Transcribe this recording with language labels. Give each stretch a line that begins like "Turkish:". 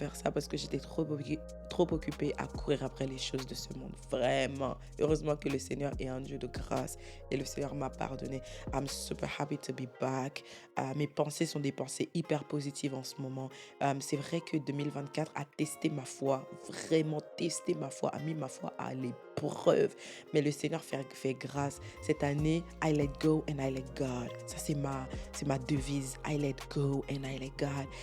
French: Parce que j'étais trop occupée à courir après les choses de ce monde. Vraiment. Heureusement que le Seigneur est un Dieu de grâce et le Seigneur m'a pardonné.
English: I'm super happy to be back.
French: Mes pensées sont des pensées hyper positives en ce moment. C'est vrai que 2024 a testé ma foi, vraiment testé ma foi, a mis ma foi à l'épreuve. Mais le Seigneur fait grâce. Cette année,
English: I let go and I let God.
French: Ça, c'est ma devise.
English: I let go and I let God.